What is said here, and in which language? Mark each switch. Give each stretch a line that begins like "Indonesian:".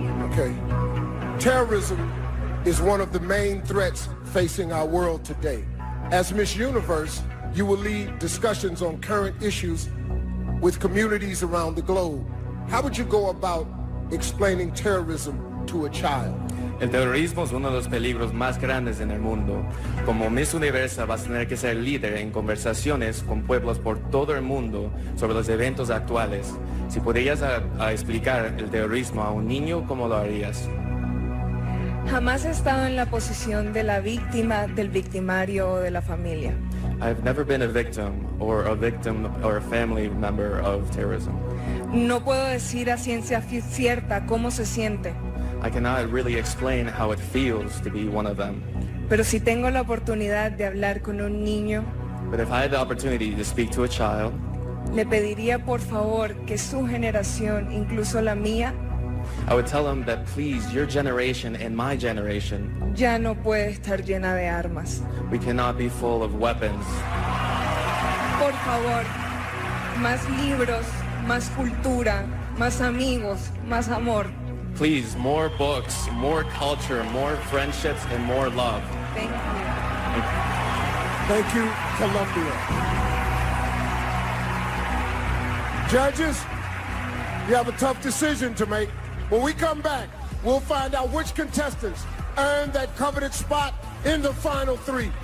English: Okay. Terrorism is one of the main threats facing our world today. As Miss Universe, you will lead discussions on current issues with communities around the globe. How would you go about explaining terrorism to a child?
Spanish: El terrorismo es uno de los peligros más grandes en el mundo. Como Miss Universo vas a tener que ser líder en conversaciones con pueblos por todo el mundo sobre los eventos actuales. Si podrías explicar el terrorismo a un niño, ¿cómo lo harías? Jamás he estado en la posición de la víctima, del victimario o de la familia.
English: I've never been a victim or a family member of terrorism.
Spanish: No puedo decir a ciencia cierta cómo se siente,
English: I cannot really explain how it feels to be one of them.
Spanish: pero si tengo la oportunidad de hablar con un niño,
English: But if I had the opportunity to speak to a child,
Spanish: le pediría por favor que su generación, incluso la mía,
English: I would tell them that please, your generation and my generation,
Spanish: ya no puede estar llena de armas.
English: we cannot be full of weapons.
Spanish: Por favor, más libros, más cultura, más amigos, más amor.
English: Please, more books, more culture, more friendships, and more love. Thank you. Thank you, Colombia. Judges, you have a tough decision to make. When we come back, we'll find out which contestants earned that coveted spot in the final three.